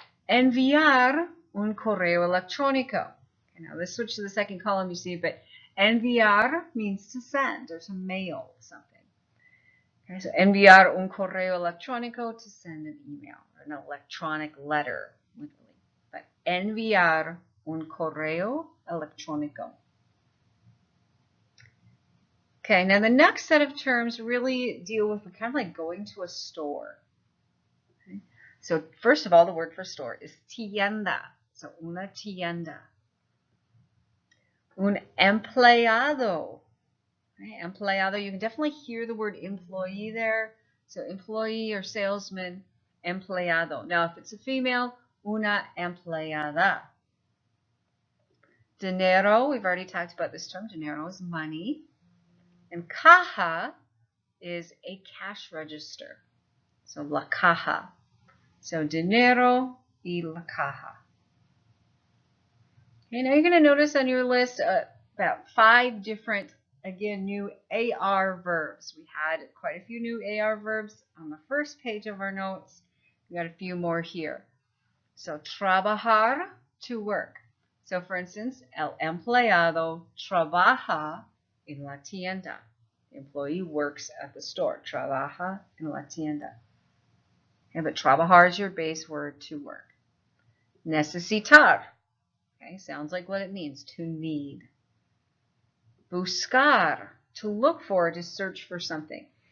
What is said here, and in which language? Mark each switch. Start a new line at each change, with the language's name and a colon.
Spanish: Enviar un correo electrónico.
English: Okay, now let's switch to the second column, you see, but enviar means to send or to mail something. Okay, so
Spanish: enviar un correo electrónico,
English: to send an email or an electronic letter, literally.
Spanish: But enviar un correo electrónico.
English: Okay, now the next set of terms really deal with kind of like going to a store. Okay? So first of all, the word for store is tienda. So una tienda. Un empleado. Okay? Empleado, you can definitely hear the word employee there. So employee or salesman, empleado. Now if it's a female, una empleada. Dinero, we've already talked about this term. Dinero is money. And caja is a cash register.
Spanish: So la caja. So dinero y la caja.
English: Okay, now you're going to notice on your list about 5 different, again, new AR verbs. We had quite a few new AR verbs on the first page of our notes. We got a few more here. So trabajar, to work. So for instance,
Spanish: el empleado trabaja en la tienda.
English: The employee works at the store.
Spanish: Trabaja en la tienda.
English: Okay, but trabajar is your base word, to work. Necesitar. Okay, sounds like what it means, to need. Buscar, to look for, to search for something.